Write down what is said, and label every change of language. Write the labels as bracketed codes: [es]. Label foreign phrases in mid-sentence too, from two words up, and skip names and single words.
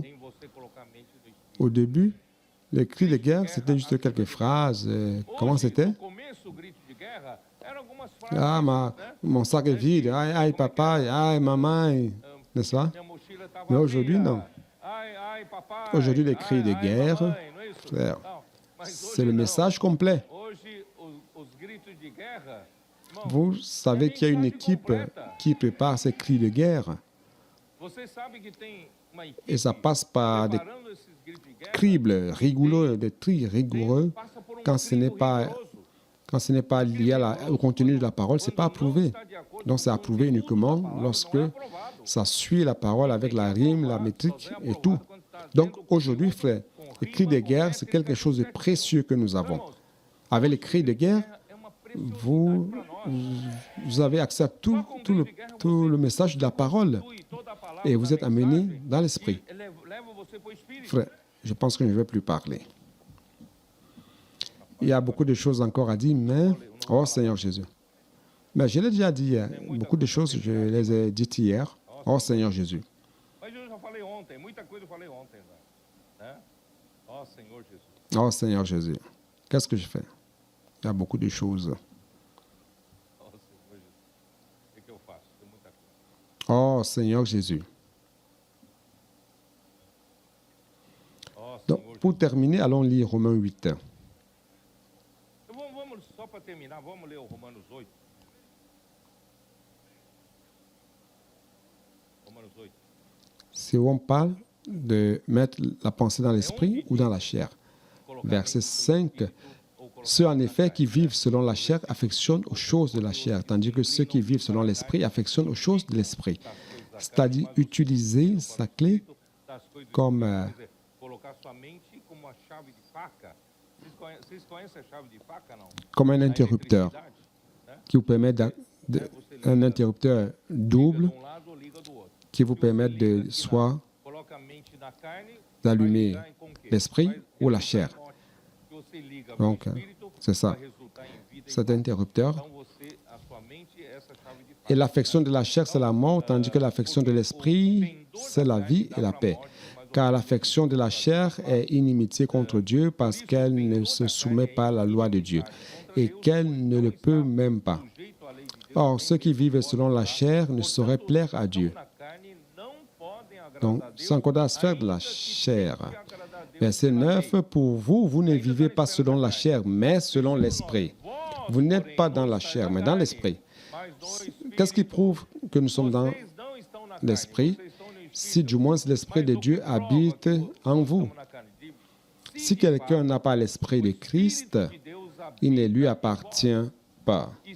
[pt] Em você colocar a mente no Espírito. [fr] Au début, les cris de guerre, c'était juste quelques phrases. Comment c'était? [pt] No começo, o grito de guerra eram algumas frases. [fr] Ah, mon sac est vide. Aïe, aïe, papa. Aïe, maman. N'est-ce pas? [pt] Minha mochila estava [fr] Mais aujourd'hui, non. [pt] Ai, ai, papai. [fr] Aujourd'hui, les cris de [pt] Ai, [fr] guerre, [pt] mamãe, não é isso? [fr] frère, [pt] Não, mas [fr] c'est [pt] hoje [fr] le [pt] não. [fr] message complet. [pt] Hoje, os gritos de guerra, irmão, [fr] Vous savez qu'il y a une équipe qui prépare ces cris de guerre [pt] você sabe que tem uma equipe [fr] et ça passe par des [pt] preparando esses gritos de guerra. [fr] cribles rigoureux, des tris rigoureux. [pt] Passa por [fr] Quand ce n'est [pt] crivo [fr] pas, [pt] rigoroso. [fr] quand ce n'est pas lié au contenu de la parole, ce n'est pas approuvé. Donc c'est approuvé uniquement lorsque ça suit la parole avec la rime, la métrique et tout. Donc aujourd'hui, frère, les cris de guerre, c'est quelque chose de précieux que nous avons. Avec les cris de guerre, [pt] É uma [fr] vous, vous avez accès à tout le message de la parole [pt] pressão e toda a palavra [fr] et vous êtes amené dans l'esprit. [pt] leva você para o Espírito. [fr] Frère, je pense que je ne vais plus parler. Il y a beaucoup de choses encore à dire, mais... Oh Seigneur Jésus. Mais je l'ai déjà dit, beaucoup de choses, je les ai dites hier. Oh Seigneur Jésus. [pt] Mas eu já falei ontem, muita coisa eu falei ontem, né? Ó Senhor Jesus. [fr] Oh Seigneur Jésus. Qu'est-ce que je fais? Il y a beaucoup de choses. [pt] Ó Senhor Jesus. O que eu faço? Tem muita coisa. [fr] Oh Seigneur Jésus. [pt] Ó [fr] Donc, [pt] Senhor [fr] pour terminer, allons lire Romains 8. [pt] Jesus. Vamos, só para terminar, vamos ler o Romanos 8. Romanos 8. [fr] Si on parle de mettre la pensée dans l'esprit ou dans la chair. Verset 5. Ceux en effet qui vivent selon la chair affectionnent aux choses de la chair, tandis que ceux qui vivent selon l'esprit affectionnent aux choses de l'esprit. C'est-à-dire utiliser sa clé [pt] Das coisas [fr] comme [pt] quer dizer, colocar sua mente como uma chave de faca. Vocês conhecem a chave de faca, não? [fr] comme un [pt] A [fr] interrupteur [pt] eletricidade, né? [fr] qui vous permet un interrupteur double [pt] Liga de um lado ou liga do outro. [fr] qui vous permet de soit [pt] Coloca a mente na carne, [fr] d'allumer [pt] vai ligar com o quê? [fr] l'esprit [pt] Vai [fr] ou la [pt] resultar [fr] chair. [pt] em morte. Se você liga [fr] Donc, [pt] com o espírito, [fr] c'est ça. [pt] vai resultar em vida e [fr] Cet [pt] paz. [fr] interrupteur. [pt] Então você, a sua mente é essa chave de faca. [fr] Et l'affection de la chair, c'est la mort, tandis que l'affection de l'esprit, c'est la vie et la paix. Car l'affection de la chair est inimitié contre Dieu parce qu'elle ne se soumet pas à la loi de Dieu et qu'elle ne le peut même pas. [pt] Sujeito à lei de Deus, [fr] Or, ceux qui vivent selon la chair ne sauraient plaire à Dieu. [pt] na carne não podem agradar [fr] Donc, [pt] a Deus, [fr] sans compter la sphère de la [pt] ainda que [fr] chair. [pt] tente agradar a [fr] Verset 9, pour vous, vous ne vivez pas selon la chair, mais selon l'esprit. Vous n'êtes pas dans la chair, mais dans l'esprit. Qu'est-ce qui prouve que nous sommes dans l'esprit? Si du moins l'esprit de Dieu habite en vous. Si quelqu'un n'a pas l'esprit de Christ, il ne lui appartient pas.